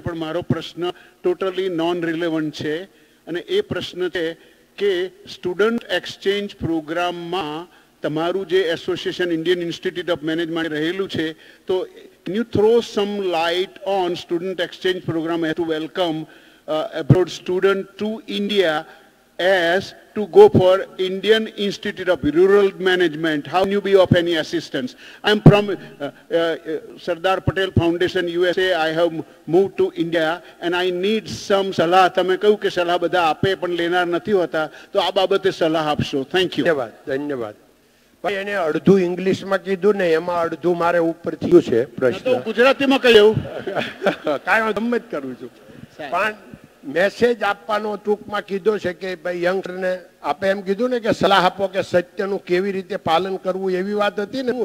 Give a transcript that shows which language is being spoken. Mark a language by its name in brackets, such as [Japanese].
[Gujarati] પણ મારો પ્રશ્ન ટોટલી નોન રિલેવન્ટ છે, અને એ પ્રશ્ન છે કે સ્ટુડન્ટ એક્સચેન્જ પ્રોગ્રામમાં તમારું જે association Indian institute of management રહેલું છે, તો [English] Can you throw some light on student exchange program to welcome abroad student to India as to go for Indian Institute of Rural Management? How can you be of any assistance? I am from Sardar Patel Foundation, USA. I have moved to India and I need some salah. [Gujarati] તમે કહ્યું કે સલાહ બધા આપે પણ લેનાર નથી હોતા, તો આ બાબતે સલાહ આપશો. [English] Thank you. [Gujarati] ધન્યવાદ, ધન્યવાદ. ભાઈ એને અડધું ઇંગ્લિશમાં કીધું ને, એમાં અડધું મારે ઉપર થયું છે પ્રશ્ન. ગુજરાતીમાં કહ્યું કાંઈ ગમે જ કરું છું, પણ મેસેજ આપવાનો ટૂંકમાં કીધો છે કે ભાઈ યંગસ્ટરને આપે એમ કીધું ને કે સલાહ આપો કે સત્યનું કેવી રીતે પાલન કરવું, એવી વાત હતી ને.